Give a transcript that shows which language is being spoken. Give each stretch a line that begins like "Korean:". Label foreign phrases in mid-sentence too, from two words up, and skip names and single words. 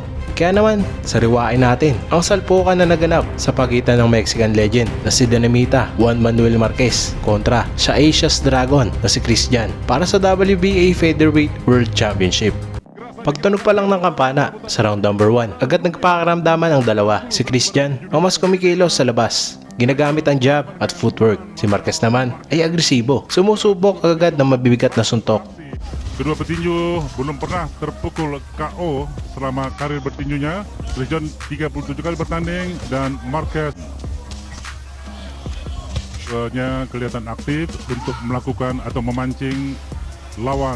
Filipino: Kaya naman, sariwain natin ang salpukan na naganap sa pagitan ng
English: Mexican legend
Filipino: na si Dinamita Juan Manuel Marquez kontra sa Asia's Dragon na si Chris Jan para sa WBA Featherweight World Championship. Pagtunog pa lang ng kampana sa
English: round number
Filipino: 1, agad nagpakaramdaman ang dalawa. Si Chris Jan ang mas kumikilos sa labas, ginagamit ang jab at footwork. Si Marquez naman ay agresibo, sumusubok agad ng mabibigat na suntok.
Indonesian: Kedua petinju belum pernah terpukul KO selama karir bertinjunya. Chris Jan 37 kali bertanding dan Marquez kelihatan aktif untuk melakukan atau memancing lawan.